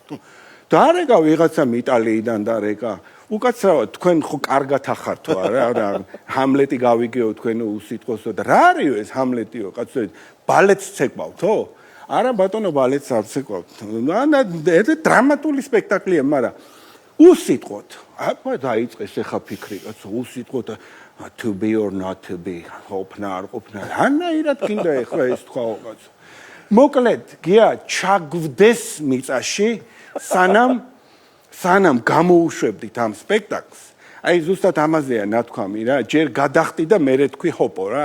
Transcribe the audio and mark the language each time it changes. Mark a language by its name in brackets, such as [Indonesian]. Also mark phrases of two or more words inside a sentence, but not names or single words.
[Georgian] დარეკა ვიღაცა იტალიიდან დარეკა. უკაცრავად თქვენ ხო კარგად ახართო არა ჰამლეტი გავიგეო თქვენ უსიტყვოსო და რა არისო ეს ჰამლეტიო კაცო ბალეტს ცეკვავთო არა ბატონო ბალეტს არ ცეკვავთ ეს დრამატული სპექტაკლია მაგრამ უსიტყვოთ აბა დაიწყეს ახლა ფიქრი კაცო უსიტყვოთ [English] to be or not to be [Georgian] ყოფნა არ ყოფნა რანაირად გინდა ახლა ეს თქვაო კაცო მოკლედ გია ჩაგვდეს მიწაში სანამ გამოუშვებდით ამ სპექტაკლს, აი ზუსტად ამაზეა ნათქვამი რა, ჯერ გადახტი და მერე თქვი ჰოპო რა.